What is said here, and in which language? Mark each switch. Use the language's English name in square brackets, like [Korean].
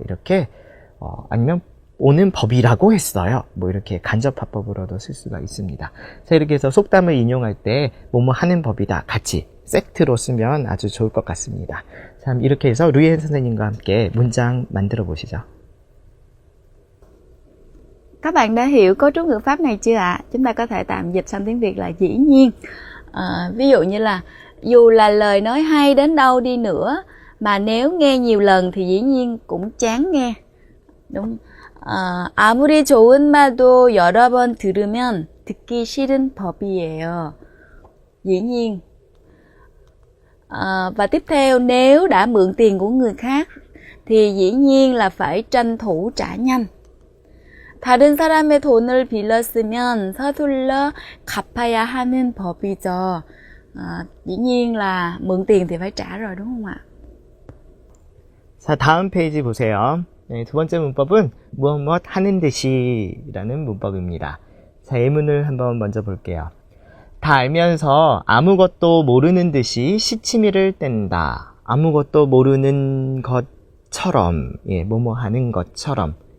[Korean] 이렇게 아니면 오는 법이라고 했어요. 이렇게 간접화법으로도 쓸 수가 있습니다. 자, 이렇게 해서 속담을 인용할 때 뭐뭐 하는 법이다 같이 섹트로 쓰면 아주 좋을 것 같습니다. 참 이렇게 해서 루이엔 선생님과 함께 문장 만들어 보시죠. [Vietnamese] Các bạn đã hiểu cấu trúc ngữ pháp này chưa ạ? Chúng ta có thể tạm dịch sang tiếng Việt là dĩ nhiên. Ví dụ như là dù là lời nói hay đến đâu đi nữa mà nếu nghe nhiều lần thì dĩ nhiên cũng chán nghe. Đúng. [Korean] 아무리 좋은 말도 여러 번 들으면 듣기 싫은 법이에요. [Vietnamese] Dĩ nhiên. Và tiếp theo, nếu đã mượn tiền của người khác thì dĩ nhiên là phải tranh thủ trả nhanh. [Korean] 다른 사람의 돈을 빌렸으면 서둘러 갚아야 하는 법이죠. [Vietnamese] Dĩ nhiên là mượn tiền thì phải trả rồi đúng không ạ? [Korean] 자, 다음 페이지 보세요. 두 번째 문법은 무엇 하는 듯이 라는 문법입니다. 자, 예문을 한번 먼저 볼게요. 다 알면서 아무것도 모르는 듯이 시치미를 뗀다. 아무것도 모르는 것처럼, 뭐뭐 하는 것처럼.